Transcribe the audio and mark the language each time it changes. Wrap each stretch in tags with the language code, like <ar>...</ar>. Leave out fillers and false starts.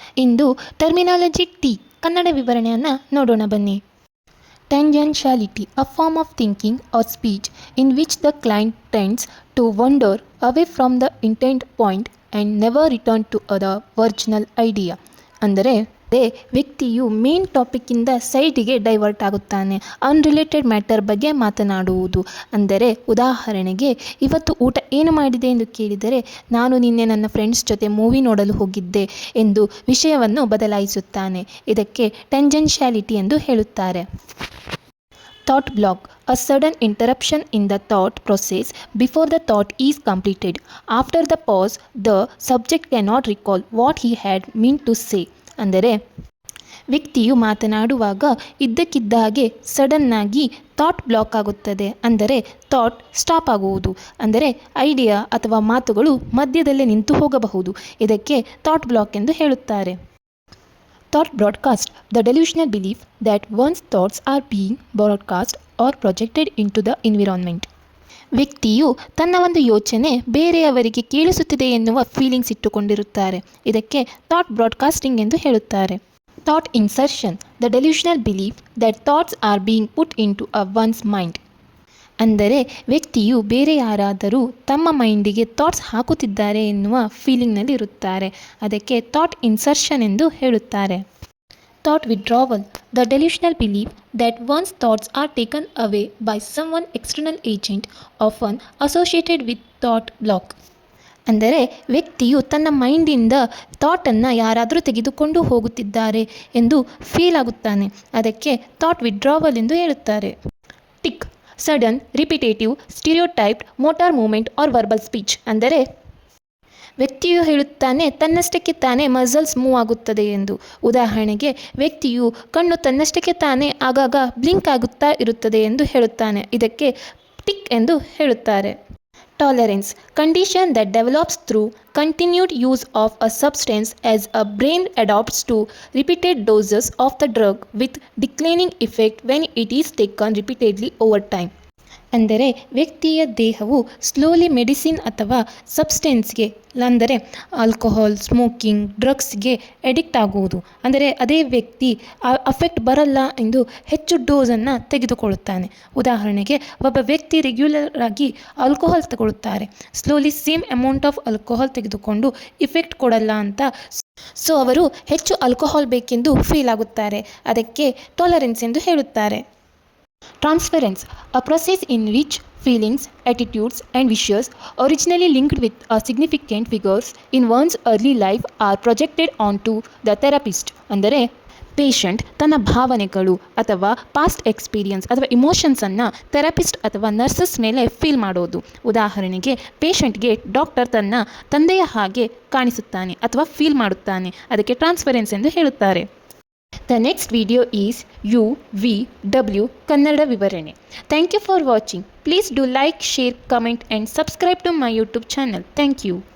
<kn>ಇಂದು terminology T Kannada ವಿವರಣೆಯನ್ನು ನೋಡೋಣ ಬನ್ನಿ.</kn> <en>Tangentiality, a form of thinking or speech in which the client tends to wander away from the intent point and never return to the original idea.</en> <kn>ಅಂದರೆ ವ್ಯಕ್ತಿಯು main ಟಾಪಿಕ್ಕಿಂದ ಸೈಡಿಗೆ divert ಆಗುತ್ತಾನೆ, unrelated matter ಬಗ್ಗೆ ಮಾತನಾಡುವುದು. ಅಂದರೆ ಉದಾಹರಣೆಗೆ, ಇವತ್ತು ಊಟ ಏನು ಮಾಡಿದೆ ಎಂದು ಕೇಳಿದರೆ, ನಾನು ನಿನ್ನೆ ನನ್ನ ಫ್ರೆಂಡ್ಸ್ ಜೊತೆ ಮೂವಿ ನೋಡಲು ಹೋಗಿದ್ದೆ ಎಂದು ವಿಷಯವನ್ನು ಬದಲಾಯಿಸುತ್ತಾನೆ. ಇದಕ್ಕೆ ಟೆಂಜೆನ್ಷಿಯಾಲಿಟಿ ಎಂದು ಹೇಳುತ್ತಾರೆ.</kn> <en>Thought block, a sudden interruption in the thought process before the thought is completed. After the pause, the subject cannot recall what he had meant to say.</en> <kn>ಅಂದರೆ ವ್ಯಕ್ತಿಯು ಮಾತನಾಡುವಾಗ ಇದ್ದಕ್ಕಿದ್ದ ಹಾಗೆ ಸಡನ್ನಾಗಿ ಥಾಟ್ ಬ್ಲಾಕ್ ಆಗುತ್ತದೆ. ಅಂದರೆ ಥಾಟ್ ಸ್ಟಾಪ್ ಆಗುವುದು. ಅಂದರೆ ಐಡಿಯಾ ಅಥವಾ ಮಾತುಗಳು ಮಧ್ಯದಲ್ಲೇ ನಿಂತು ಹೋಗಬಹುದು. ಇದಕ್ಕೆ ಥಾಟ್ ಬ್ಲಾಕ್ ಎಂದು ಹೇಳುತ್ತಾರೆ.</kn> <en>Thought broadcast, the delusional belief that one's thoughts are being broadcast or projected into the environment.</en> <kn>ವ್ಯಕ್ತಿಯು ತನ್ನ ಒಂದು ಯೋಚನೆ ಬೇರೆಯವರಿಗೆ ಕೇಳಿಸುತ್ತಿದೆ ಎನ್ನುವ ಫೀಲಿಂಗ್ಸ್ ಇಟ್ಟುಕೊಂಡಿರುತ್ತಾರೆ. ಇದಕ್ಕೆ ಥಾಟ್ ಬ್ರಾಡ್ಕಾಸ್ಟಿಂಗ್ ಎಂದು ಹೇಳುತ್ತಾರೆ.</kn> <en>Thought insertion, the delusional belief that thoughts are being put into one's mind.</en> <kn>ಅಂದರೆ ವ್ಯಕ್ತಿಯು ಬೇರೆ ಯಾರಾದರೂ ತಮ್ಮ ಮೈಂಡಿಗೆ ಥಾಟ್ಸ್ ಹಾಕುತ್ತಿದ್ದಾರೆ ಎನ್ನುವ ಫೀಲಿಂಗ್ನಲ್ಲಿ ಇರುತ್ತಾರೆ. ಅದಕ್ಕೆ ಥಾಟ್ ಇನ್ಸರ್ಷನ್ ಎಂದು ಹೇಳುತ್ತಾರೆ.</kn> <en>Thought withdrawal, the delusional belief that one's thoughts are taken away by someone external agent, often associated with thought block.</en> <kn>ಅಂದರೆ ವ್ಯಕ್ತಿಯು ತನ್ನ ಮೈಂಡಿಂದ ಥಾಟನ್ನು ಯಾರಾದರೂ ತೆಗೆದುಕೊಂಡು ಹೋಗುತ್ತಿದ್ದಾರೆ ಎಂದು ಫೀಲ್ ಆಗುತ್ತಾನೆ. ಅದಕ್ಕೆ ಥಾಟ್ ವಿಡ್ರಾವಲ್ ಎಂದು ಹೇಳುತ್ತಾರೆ.</kn> <en>Tic, sudden, repetitive, stereotyped motor movement or verbal speech.</en> <kn>ಅಂದರೆ ವ್ಯಕ್ತಿಯು ಹೇಳುತ್ತಾನೆ ತನ್ನಷ್ಟಕ್ಕೆ ತಾನೇ ಮಸಲ್ಸ್ ಮೂವ್ ಆಗುತ್ತದೆ ಎಂದು. ಉದಾಹರಣೆಗೆ, ವ್ಯಕ್ತಿಯು ಕಣ್ಣು ತನ್ನಷ್ಟಕ್ಕೆ ತಾನೇ ಆಗಾಗ ಬ್ಲಿಂಕ್ ಆಗುತ್ತಾ ಇರುತ್ತದೆ ಎಂದು ಹೇಳುತ್ತಾನೆ. ಇದಕ್ಕೆ ಟಿಕ್ ಎಂದು ಹೇಳುತ್ತಾರೆ.</kn> <en>Tolerance, condition that develops through continued use of a substance as a brain adapts to repeated doses of the drug with declining effect when it is taken repeatedly over time.</en> <kn>ಅಂದರೆ ವ್ಯಕ್ತಿಯ ದೇಹವು slowly medicine ಅಥವಾ ಸಬ್ಸ್ಟೆನ್ಸ್ಗೆ, ಅಂದರೆ alcohol, smoking, ಡ್ರಗ್ಸ್ಗೆ addict ಆಗುವುದು. ಅಂದರೆ ಅದೇ ವ್ಯಕ್ತಿ affect ಬರಲ್ಲ ಎಂದು ಹೆಚ್ಚು ಡೋಸನ್ನು ತೆಗೆದುಕೊಳ್ಳುತ್ತಾನೆ. ಉದಾಹರಣೆಗೆ, ಒಬ್ಬ ವ್ಯಕ್ತಿ ರೆಗ್ಯುಲರ್ ಆಗಿ alcohol ತಗೊಳ್ಳುತ್ತಾರೆ. Slowly same amount of alcohol ತೆಗೆದುಕೊಂಡು ಇಫೆಕ್ಟ್ ಕೊಡಲ್ಲ ಅಂತ, ಸೊ ಅವರು ಹೆಚ್ಚು ಆಲ್ಕೋಹಾಲ್ ಬೇಕೆಂದು ಫೀಲ್ ಆಗುತ್ತಾರೆ. ಅದಕ್ಕೆ ಟಾಲರೆನ್ಸ್ ಎಂದು ಹೇಳುತ್ತಾರೆ.</kn> <en>Transference, a process in which feelings, attitudes and wishes originally linked with a significant figures in one's early life are projected onto the therapist.</en> <kn>ಅಂದರೆ ಪೇಷಂಟ್ ತನ್ನ ಭಾವನೆಗಳು ಅಥವಾ ಪಾಸ್ಟ್ ಎಕ್ಸ್ಪೀರಿಯನ್ಸ್ ಅಥವಾ ಇಮೋಷನ್ಸನ್ನು ಥೆರಪಿಸ್ಟ್ ಅಥವಾ ನರ್ಸಸ್ ಮೇಲೆ ಫೀಲ್ ಮಾಡೋದು. ಉದಾಹರಣೆಗೆ, ಪೇಷಂಟ್ಗೆ ಡಾಕ್ಟರ್ ತನ್ನ ತಂದೆಯ ಹಾಗೆ ಕಾಣಿಸುತ್ತಾನೆ ಅಥವಾ ಫೀಲ್ ಮಾಡುತ್ತಾನೆ. ಅದಕ್ಕೆ ಟ್ರಾನ್ಸ್ಫರೆನ್ಸ್ ಎಂದು ಹೇಳುತ್ತಾರೆ.</kn> <en>The next video is UVW Kannada ವಿವರಣೆ. Thank you for watching. Please do like, share, comment and subscribe to my YouTube channel. Thank you.</en>